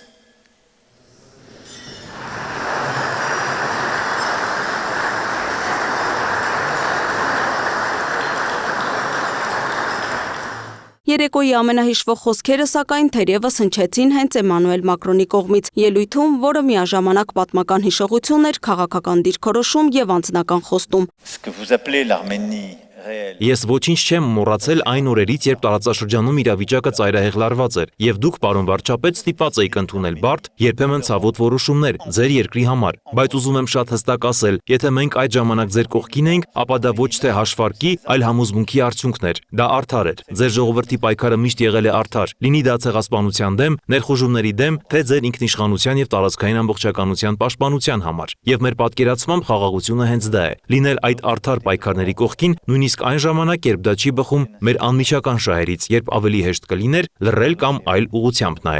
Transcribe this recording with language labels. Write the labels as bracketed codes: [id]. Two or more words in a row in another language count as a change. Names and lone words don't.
[hy] Երեկոյի ամենահիշվող խոսքերը սակայն թերևս հնչեցին հենց Էմանուել Մակրոնի կողմից ելույթում, որը միաժամանակ պատմական հիշողություն էր, քաղաքական դիրքորոշում եւ անձնական խոստում։ [fr] Ce que vous appelez l'Arménie [hy] Ես ոչինչ չեմ մոռացել այն օրերից, երբ տարածաշրջանում իրավիճակը ծայրահեղ լարված էր, եւ դուք, պարոն վարչապետ, ստիպված էիք ընդունել բարդ, երբեմն ցավոտ որոշումներ ձեր երկրի համար, բայց ուզում եմ շատ հստակ ասել, եթե մենք այդ ժամանակ ձեր կողքին էինք, ապա դա ոչ թե հաշվարկի, այլ համոզմունքի արդյունքն էր։ Դա արդար էր։ Ձեր ժողովրդի պայքարը միշտ եղել է արդար, լինի դա ցեղասպանության դեմ, ներխուժումների դեմ, թե ձեր ինքնիշխանության եւ տարածքային ամբողջականության պաշտպանության համար։ Եվ մեր պատկերացմամբ խաղաղությունը հենց դա է՝ լինել այդ արդար պայքարների կողքին, նույնիսկ այն ժամանակ, երբ դա չի բխում մեր անմիջական շահերից, երբ ավելի հեշտ կլիներ լռել կամ այլ ուղղությամբ նայել։